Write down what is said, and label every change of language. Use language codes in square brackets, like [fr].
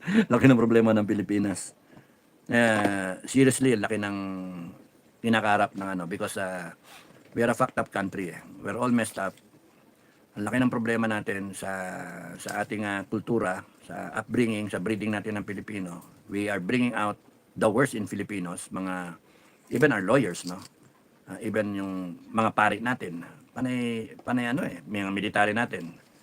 [tl] Laki ng problema ng Pilipinas. [en] Seriously, [tl] laki ng kinakaharap ng [en] because we are a fucked up country. We're all messed up. [tl] Ang laki ng problema natin sa ating kultura, sa upbringing, sa breeding natin ng Pilipino. [en] We are bringing out the worst in Filipinos, even our lawyers, no? [tl] Even yung mga pari natin, panay mga military natin.